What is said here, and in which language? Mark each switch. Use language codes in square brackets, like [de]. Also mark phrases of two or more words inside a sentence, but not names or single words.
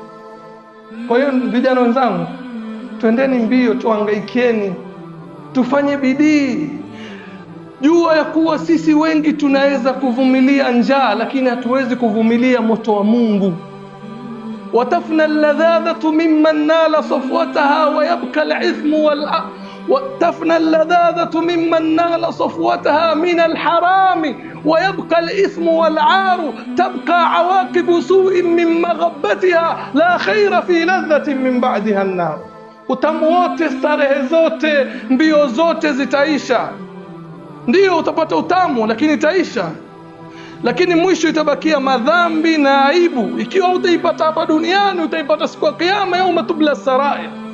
[sw] Kwa hiyo vijana wenzangu, twendeni mbio, tuhangaikeni, tufanye bidii. Jua ya kuwa sisi wengi tunaweza kuvumilia njaa, lakini hatuwezi kuvumilia moto wa Mungu. [ar] وتفنى اللذاذة ممن نال صفوتها ويبقى الإثم وتفنى اللذاذة ممن نال صفوتها من الحرام ويبقى الإثم والعار تبقى عواقب سوء من مغبتها لا خير في لذة من بعدها النار. [sw] Utamu wote, starehe zote, mbio zote zitaisha. Ndio utapata utamu, lakini itaisha, lakini mwisho itabakia madhambi na aibu. Ikiwa utaipata hapa duniani, utaipata siku ya kiyama, [ar] يوم تبلى السرائر.